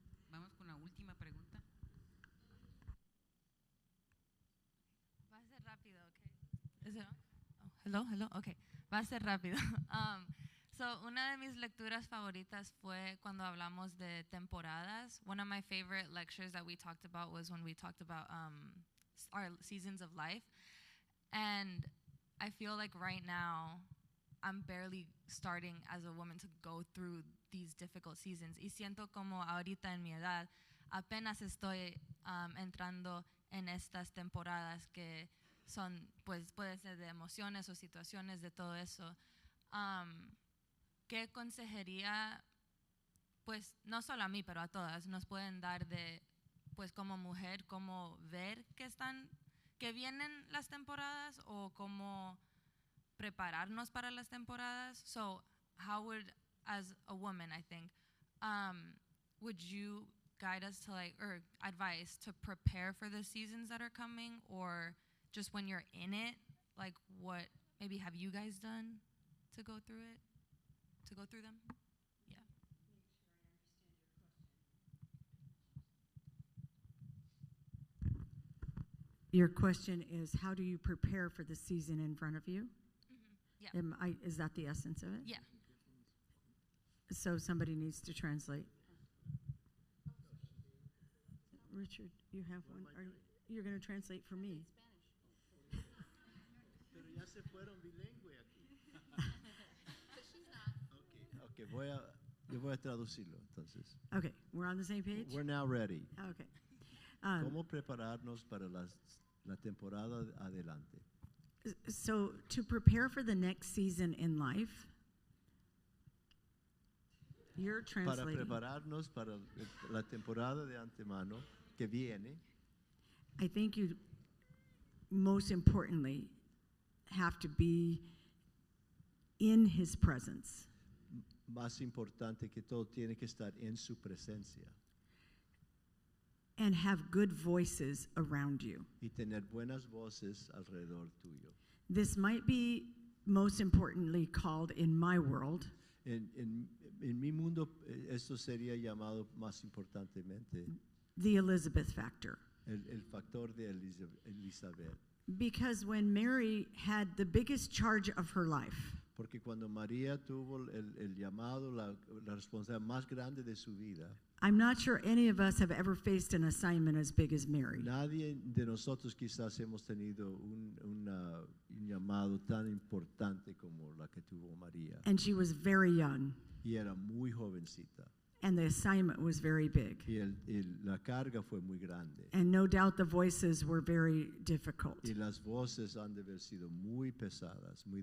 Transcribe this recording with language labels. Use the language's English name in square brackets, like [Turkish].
[Spanish] Vamos con la última pregunta. Va a ser rápido, ¿ok? [English] Hello, [Spanish] okay. Va a ser rápido. Una de mis lecturas favoritas fue cuando hablamos de temporadas. [English] One of my favorite lectures that we talked about was when we talked about our seasons of life. And I feel like right now, I'm barely starting as a woman to go through these difficult seasons. [Spanish] Y siento como ahorita en mi edad, apenas estoy entrando en estas temporadas que son, pues, pueden ser de emociones o situaciones, de todo eso. ¿Qué consejería, pues, no solo a mí, pero a todas, nos pueden dar de, pues, como mujer, cómo ver que vienen las temporadas o cómo prepararnos para las temporadas? [English] So, how would, as a woman, I think, would you guide us to or advise to prepare for the seasons that are coming, or just when you're in it, like what maybe have you guys done to go through it, to go through them? Yeah. Your question is, how do you prepare for the season in front of you? Yeah. Is that the essence of it? Yeah. So somebody needs to translate. Richard, you have one? You're going to translate for me. [Spanish] Pero ya se fueron bilingüe aquí. Okay, yo voy a traducirlo entonces. [English] Okay, we're on the same page? We're now ready. Okay. [Spanish] ¿Cómo prepararnos para la temporada adelante? [English] So to prepare for the next season in life, you're translating. [Spanish] Para prepararnos para la temporada de antemano que viene. [English] I think you, most importantly, have to be in his presence. [Spanish] Más importante que todo, tiene que estar en su presencia [English] And have good voices around you. [Spanish] y tener buenas voces alrededor tuyo. [English] This might be most importantly called in my world [Spanish] En mi mundo, esto sería llamado más importantemente [English] the Elizabeth factor. [Spanish] el factor de Elizabeth. [English] Because when Mary had the biggest charge of her life, [Spanish] Porque cuando María tuvo el llamado, la responsabilidad más grande de su vida, [English] I'm not sure any of us have ever faced an assignment as big as Mary. [Spanish] nadie de nosotros quizás hemos tenido un llamado tan importante como la que tuvo María. [English] And she was very young, [Spanish] Y era muy jovencita. [English] and the assignment was very big. [Spanish] Y la carga fue muy grande. [English] And no doubt the voices were very difficult. [Spanish] Y las voces han de haber sido muy pesadas, muy